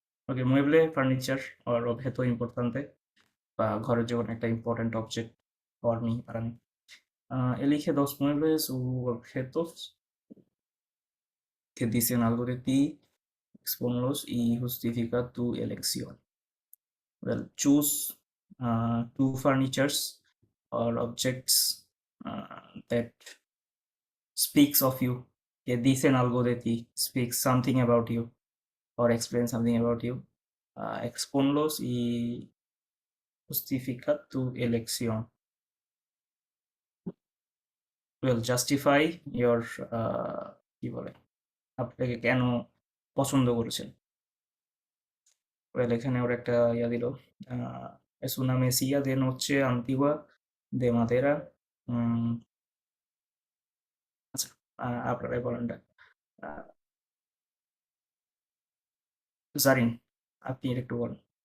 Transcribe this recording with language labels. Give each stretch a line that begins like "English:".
Bangla: Ok,
Spanish: mueble,
English: furniture or
Spanish: objeto importante
Bangla: বা ঘরের যে কোনো একটা important object
English: for me,
Spanish: para mí. Elige dos muebles u objetos que dicen algo de ti, expónlos y justifica tu elección.
English: Well, choose two furnitures or objects that speaks of you,
Spanish: que dicen algo de ti,
English: speaks something about you or explain something about you.
Spanish: Expónlos y justifica tu elección.
English: Well, justify your
Bangla: কি বলে আপনাকে কেন পছন্দ করেছেন। Well এখানে ওর একটা ইয়া দিল,
Spanish: es una mesilla de noche antigua de madera.
Bangla: উম, আচ্ছা, আপনারাই বলেন না। জারিন, আপনি এটা একটু বলেন।